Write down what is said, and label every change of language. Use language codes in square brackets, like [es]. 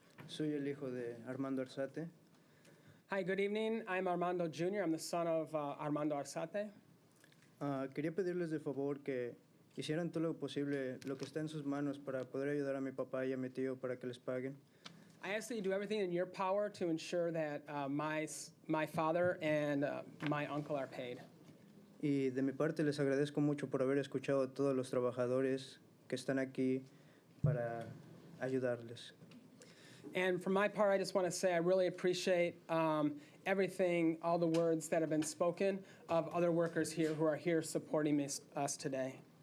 [es] Soy el hijo de Armando Arzate. [en] Hi, good evening. I'm Armando Jr. I'm the son of Armando Arzate. [es] Quería pedirles de favor que hicieran todo lo posible, lo que está en sus manos para poder ayudar a mi papá y a mi tío para que les paguen. [en] I ask that you do everything in your power to ensure that my father and my uncle are paid. [es] Y de mi parte les agradezco mucho por haber escuchado a todos los trabajadores que están aquí para ayudarles. [en] And for my part, I just want to say I really appreciate everything, all the words that have been spoken of other workers here who are here supporting us today.